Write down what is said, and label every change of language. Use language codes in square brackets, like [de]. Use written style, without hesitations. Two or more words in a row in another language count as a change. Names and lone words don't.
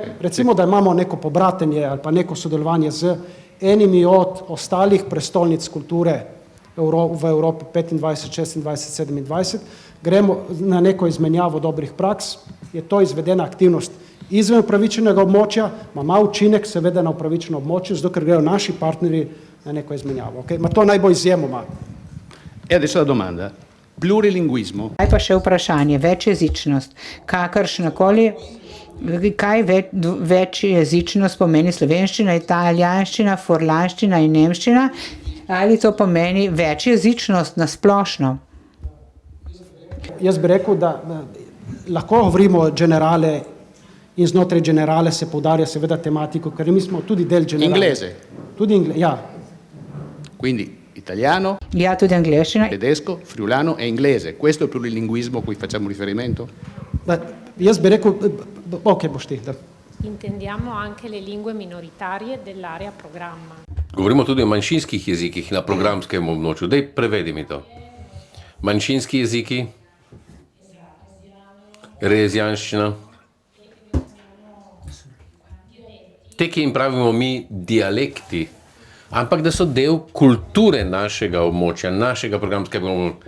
[sl] Recimo, da imamo neko pobratenje ali pa neko sodelovanje z enimi od ostalih prestolnic kulture v Evropi 25, 26, 27, gremo na neko izmenjavo dobrih praks, je to izvedena aktivnost izven upravičenega območja, ima učinek seveda na upravičeno območje, zato ker grejo naši partnerji na neko izmenjavo. Okay? Ma to naj bo izjemoma. [it] E adesso la domanda. Plurilinguismo. [sl] Kaj pa še vprašanje, večjezičnost, kakršnakoli, kaj večjezičnost pomeni slovenščina, italijanščina, furlanščina in nemščina, ali to pomeni večjezičnost na splošno? Jaz bi rekel, da lahko govorimo o generale in znotraj generale se poudarja seveda tematiko, ker mi smo tudi del generale. [it] Inglese. [sl] Tudi ja. [it] Quindi italiano, [sl] ja, tudi angleščina, [it] tedesco, friulano e inglese. Questo è il plurilinguismo a cui facciamo riferimento? [sl] Jaz bi rekel, ok, boš ti. Da. [it] Intendiamo anche le lingue minoritarie dell'area programma. [sl] Govorimo tudi o manjšinskih jezikih na programskem območju. Daj, prevedi mi to. Manjšinski jeziki, rezijanščina, te, ki jim pravimo mi dialekti, ampak da so del kulture našega območja, našega programskega območja.